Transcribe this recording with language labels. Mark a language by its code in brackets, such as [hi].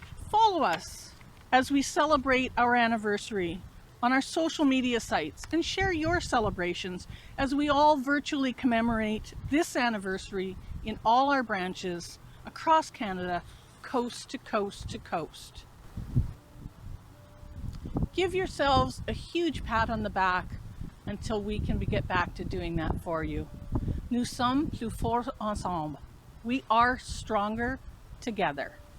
[en] Follow us as we celebrate our anniversary on our social media sites, and share your celebrations as we all virtually commemorate this anniversary in all our branches across Canada, coast to coast to coast. Give yourselves a huge pat on the back until we can get back to doing that for you. [fr] Nous sommes plus forts ensemble. [en] We are stronger together.